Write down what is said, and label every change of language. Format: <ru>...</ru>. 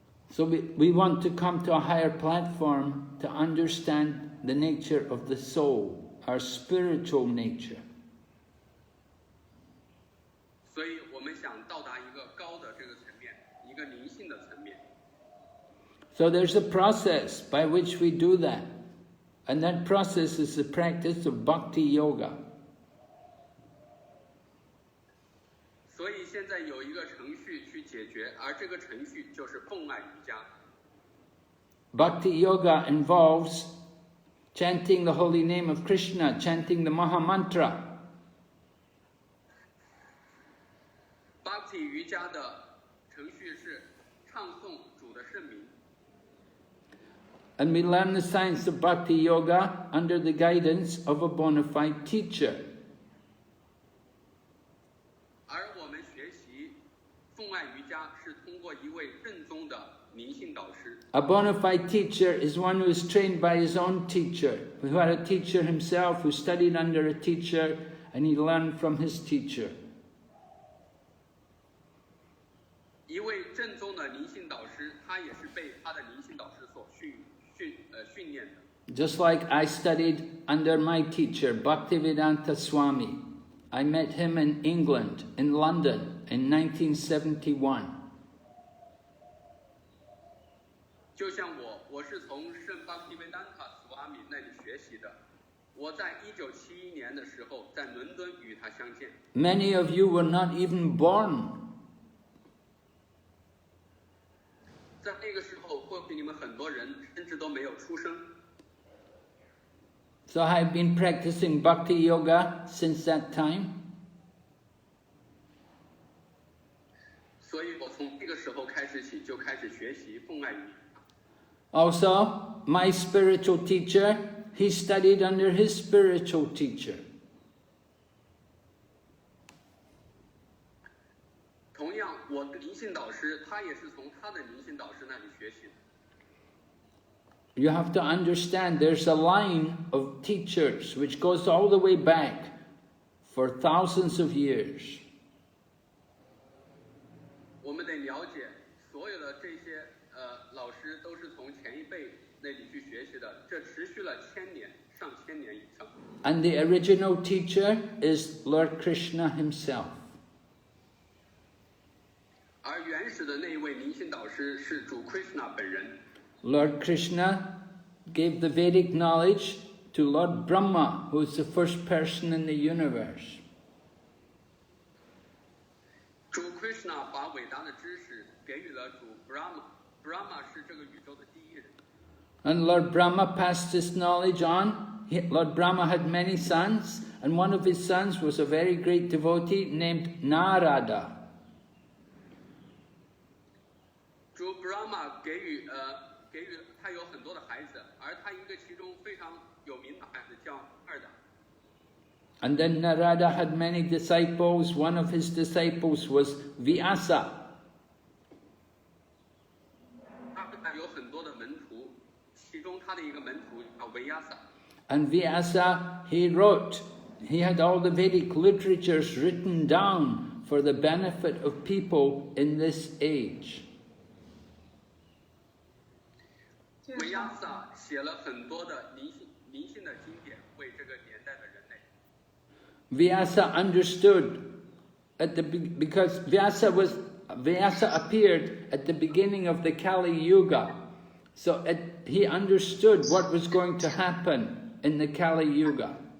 <en>So we want to come to a higher platform to understand the nature of the soul, our spiritual nature.</en> <zh>所以我们想到达一个高的这个层面，一个灵性的层面。</zh> <en>So there's a process by which we do that. And that process is the practice of bhakti yoga.</en> <zh>所以现在有一个程序去解决，而这个程序就是奉爱瑜伽。</zh> <en>Bhakti yoga involves chanting the holy name of Krishna, chanting the Maha Mantra.</en> <zh>Bhakti 瑜伽的程序是唱诵主的圣名。</zh> <en>And we learn the science of bhakti yoga under the guidance of a bona fide teacher.</en> <zh>而我们学习奉爱瑜伽是通过一位正宗的灵性导师。</zh> <en>A bona fide teacher is one who is trained by his own teacher, who had a teacher himself, who studied under a teacher, and he learned from his teacher.</en> <zh>一位正宗的灵性导师，他也是被他的灵性导师所训练的。</zh> <en>Just like I studied under my teacher, Bhaktivedanta Swami. I met him in England, in London, in 1971.</en> <zh>就像我是从圣 Bhaktivedanta Swami 那里学习的。我在1971年的时候，在伦敦与他相见。</zh> <en>Many of you were not even born.</en> <zh>在那个时候，或许你们很多人甚至都没有出生。</zh> <en>So I've been practicing bhakti yoga since that time.</en> <zh>所以我从这个时候开始起就开始学习奉爱语。</zh> <en>Also, my spiritual teacher, he studied under his spiritual teacher.</en> <zh>同样，我的灵性导师他也是从他的灵性导师那里学习的。</zh> <en>You have to understand there's a line of teachers which goes all the way back for thousands of years.</en> <zh>我们得了解，所有的这些老师都是从前一辈那里去学习的，这持续了1000年、上千年以上。</zh> <en>And the original teacher is Lord Krishna himself.</en> <zh>而原始的那一位灵性导师是主 Krishna 本人。</zh> <en>Lord Krishna gave the Vedic knowledge to Lord Brahma, who is the first person in the universe.</en> <zh>主 Krishna 把伟大的知识给予了主 Brahma 是这个宇宙的第一人。</zh> <en>And Lord Brahma passed this knowledge on. Lord Brahma had many sons, and one of his sons was a very great devotee named Narada.</en> <zh>主 Brahma 给予他有很多的孩子，而他一个其中非常有名的孩子叫Narada。</zh> <en>And then Narada had many disciples. One of his disciples was Vyasa.</en> <zh>他有很多的门徒，其中他的一个门徒叫Vyasa。</zh> <en>And Vyasa, he had all the Vedic literatures written down for the benefit of people in this age.</en> <zh>Vyasa 写了很多的灵性的经典，为这个年代的人类。</zh> <en>Vyasa understood because Vyasa appeared at the beginning of the Kali Yuga, so he understood what was going to happen in the Kali Yuga.</en>